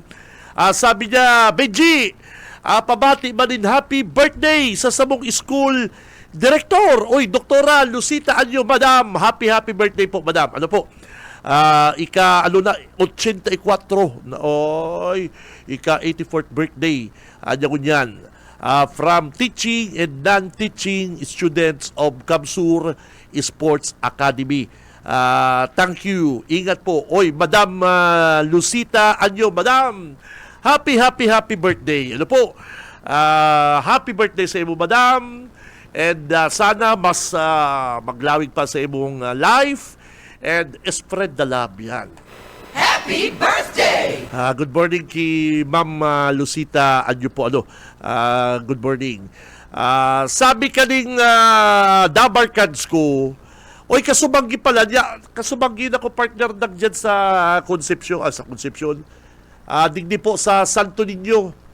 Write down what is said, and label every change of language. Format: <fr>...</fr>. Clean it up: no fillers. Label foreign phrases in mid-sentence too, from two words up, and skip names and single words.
<bik>Sabi niya, Benji, pabati manin</bik> <en>happy birthday</en> <bik>sa samong school director. Oy, Doktora Lucita Anyo, Madam.</bik> <en>Happy birthday</en> <bik>po, Madam. Ika 84 ika</bik> <en>84th birthday kunyan from teaching and non-teaching students of Kamsur Sports Academy. Thank you.</en> <bik>Ingat po. Oy, Madam Lucita Anyo, Madam.</bik> <en>Happy birthday. Happy birthday</en> <bik>sa imo, Madam. And sana mas maglawig pa sa imong life.</bik> <en>And spread the love yan. Happy birthday! Good morning kay Ma'am Lucita. Anyo po, good morning.</en> <bik>Sabi ka ning Dabarkads ko, oy, kasubanggi pala niya. Kasubanggi na ko partner dyan sa Concepcion. Sa Concepcion. Digdi po sa Santo Niño.</bik>